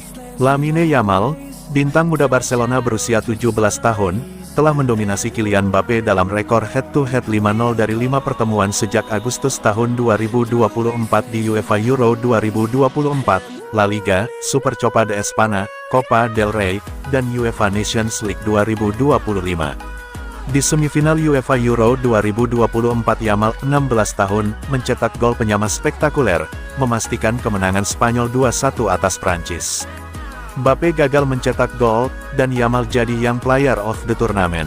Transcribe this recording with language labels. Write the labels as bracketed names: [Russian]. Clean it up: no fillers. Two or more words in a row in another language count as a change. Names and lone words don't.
[Indonesian] Lamine Yamal, bintang muda Barcelona berusia 17 tahun, telah mendominasi Kylian Mbappe dalam rekor [English] head-to-head [Indonesian] 5-0 dari 5 pertemuan sejak Agustus tahun 2024 di UEFA Euro 2024, La Liga, Super Copa de Espana, Copa del Rey, dan UEFA Nations League 2025. Di semifinal UEFA Euro 2024 Yamal, 16 tahun, mencetak gol penyama spektakuler, memastikan kemenangan Spanyol 2-1 atas Prancis. Mbappe gagal mencetak gol, dan Yamal jadi Young Player of the Tournament.